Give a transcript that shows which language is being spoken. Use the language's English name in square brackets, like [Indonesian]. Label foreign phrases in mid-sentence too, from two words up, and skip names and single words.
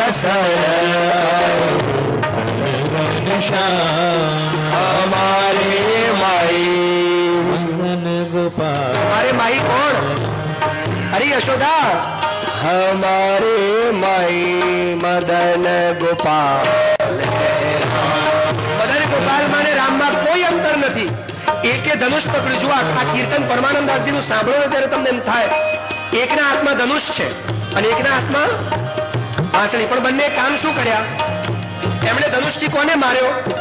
[Hindi] हमारे माई मदन गोपाल हमारे माई कौन? अरे यशोदा, हमारे माई मदन गोपाल. [Gujarati] મદન ગોપાલ માં ને રામમાં કોઈ અંતર નથી. એકે ધનુષ પકડ્યું. જો આ કીર્તન પરમાનંદાસજી નું સાંભળો ત્યારે તમને એમ થાય એકના હાથમાં ધનુષ છે અને એકના હાથમાં વાંસળી. પણ બંને કામ શું કર્યા? એમણે ધનુષથી કોને માર્યો?